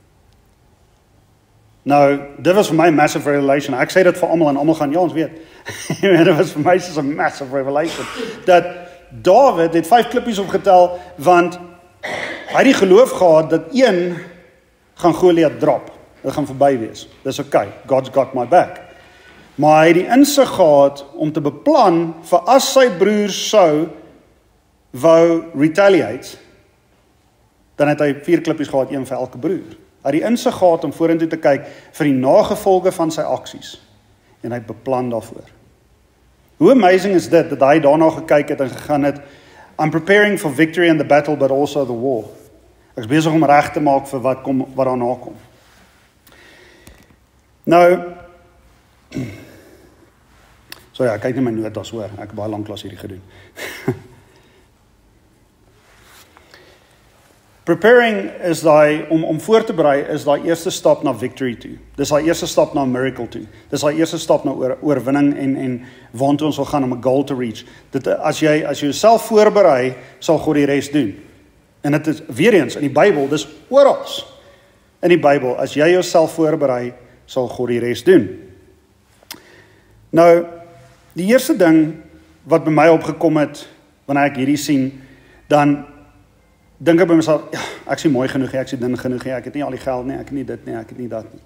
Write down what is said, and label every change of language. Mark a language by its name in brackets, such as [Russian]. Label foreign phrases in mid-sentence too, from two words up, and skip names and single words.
[Afrikaans] Nou, dit was vir my [English] massive revelation. [Afrikaans] Ek sê dit vir almal en almal gaan, ja, ons weet. Dit was vir my soos 'n [English] massive revelation. [Afrikaans] Dat Dawid het 5 klippies opgetel, want hy het die geloof gehad dat een gaan Goliat drop. Dit gaan verby wees. Dis okay. [English] God's got my back. [Afrikaans] Maar hy het die insig gehad om te beplan vir as sy broers sou wou retaliate, dan het hy 4 klippies gehad, een vir elke broer. Hy het die insig gehad om vorentoe te kyk vir die nagevolge van sy aksies. En hy het beplan daarvoor. Hoe amazing is dit, dat hy daarna gekyk het en gegaan het, [English] I'm preparing for victory in the battle, but also the war. [Afrikaans] Ek is besig om reg te maak vir wat daarna kom. Nou, so ja, kyk net my notas hoor, ek het baie lank klas hierdie gedoen. Preparing is om voor te berei, is daai eerste stap na victory toe. Dis daai eerste stap na miracle toe. Dis daai eerste stap na oorwinning en waartoe ons wil gaan om 'n [English] goal to reach. [Afrikaans] Dit as jy jouself voorberei, sal God die res doen. En dit is weer eens in die Bybel, dis oral. In die Bybel, as jy jouself voorberei, sal God die res doen. Nou, die eerste ding wat by my opgekom het wanneer ek hierdie sien, dan dink ek by myself, ja, ek is nie mooi genoeg, ek is nie dun genoeg, ek het nie al die geld nie, ek het nie dit nie, ek het nie dat nie.